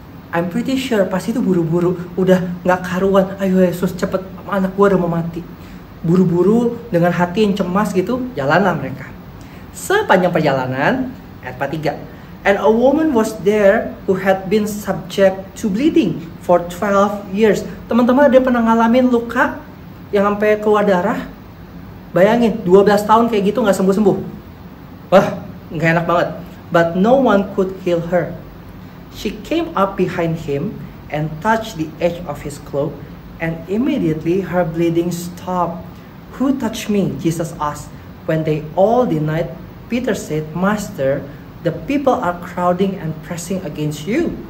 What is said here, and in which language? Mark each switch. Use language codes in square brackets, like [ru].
[en] I'm pretty sure [id] pasti itu buru-buru, udah nggak karuan, ayo Yesus cepet, anak gua udah mau mati. Buru-buru dengan hati yang cemas gitu, jalanlah mereka. Sepanjang perjalanan, ayat 43, [en] and a woman was there who had been subject to bleeding for 12 years. [id] Teman-teman, dia pernah ngalamin luka yang sampai keluar darah. Bayangin, 12 tahun kayak gitu nggak sembuh-sembuh. Wah, nggak enak banget. [en] But no one could heal her. She came up behind him and touched the edge of his cloak, and immediately her bleeding stopped. Who touched me? Jesus asked. When they all denied, Peter said, Master, the people are crowding and pressing against you.